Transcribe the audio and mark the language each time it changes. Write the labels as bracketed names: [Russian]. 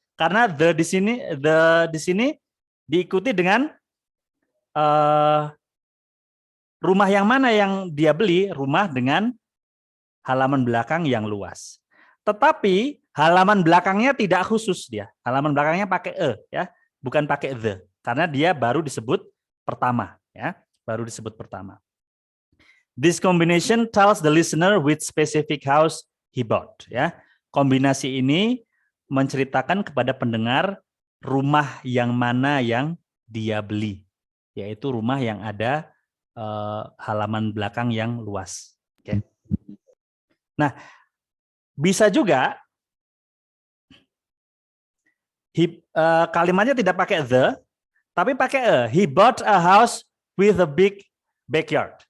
[Indonesian] Karena the di sini diikuti dengan rumah yang mana yang dia beli, rumah dengan halaman belakang yang luas. Tetapi halaman belakangnya tidak khusus dia. Halaman belakangnya pakai ya, bukan pakai the, karena dia baru disebut pertama ya, baru disebut pertama. [English] This combination tells the listener which specific house he bought. [Indonesian] Ya, kombinasi ini menceritakan kepada pendengar rumah yang mana yang dia beli, yaitu rumah yang ada halaman belakang yang luas. Oke. Nah, bisa juga kalimatnya tidak pakai the, tapi pakai a. [English] He bought a house with a big backyard.